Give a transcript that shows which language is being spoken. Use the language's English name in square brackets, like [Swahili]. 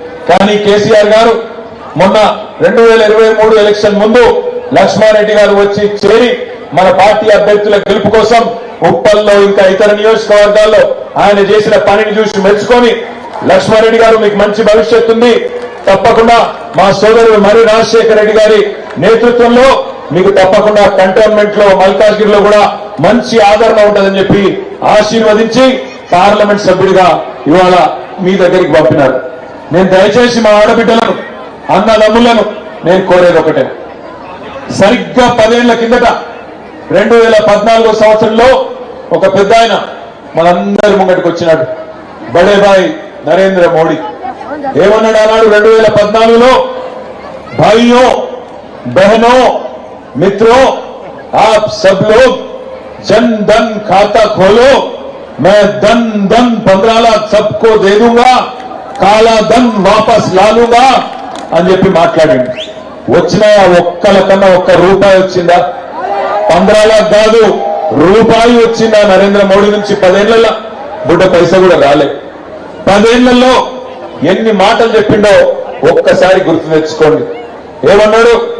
[Telugu] కానీ కేసీఆర్ గారు మొన్న 2023 ఎలక్షన్ ముందు లక్ష్మారెడ్డి గారు వచ్చి చేరి మన పార్టీ అభ్యర్థుల గెలుపు కోసం ఉప్పల్లో ఇంకా ఇతర నియోజకవర్గాల్లో ఆయన చేసిన పనిని చూసి మెచ్చుకొని లక్ష్మారెడ్డి గారు మీకు మంచి భవిష్యత్తు ఉంది, తప్పకుండా మా సోదరుడు మరి రాజశేఖర రెడ్డి గారి నేతృత్వంలో మీకు తప్పకుండా కంటోన్మెంట్ లో మల్కాజ్గిరిలో కూడా మంచి ఆదరణ ఉంటుందని చెప్పి ఆశీర్వదించి పార్లమెంట్ సభ్యుడిగా ఇవాళ మీ దగ్గరికి పంపినారు. నేను దయచేసి మా ఆడబిడ్డలను అన్నదమ్ములను నేను కోరేది ఒకటే, సరిగ్గా 10 ఏళ్ల కిందట 2014 సంవత్సరంలో ఒక పెద్ద ఆయన మనందరి ముంగటికి వచ్చినాడు, బడేబాయ్ నరేంద్ర మోడీ. ఏమన్నాడు అన్నాడు 2014లో, [Hindi] భాइयों बहनों मित्रों आप सब लोग जन धन खाता खोलो, मैं धन 15 लाख सबको दे दूंगा, काला धन वापस ला लूंगा [Telugu] అని చెప్పి మాట్లాడండి. వచ్చిన ఒక్కల కన్నా ఒక్క రూపాయి వచ్చిందా? 15 లాख కాదు, రూపాయి వచ్చిందా నరేంద్ర మోడీ నుంచి? 10 ఏళ్లలో బుడ్డ పైసా కూడా రాలే. 10 ఏళ్లలో ఎన్ని మాటలు చెప్పిండో ఒక్కసారి గుర్తు తెచ్చుకోండి. ఏమన్నాడు?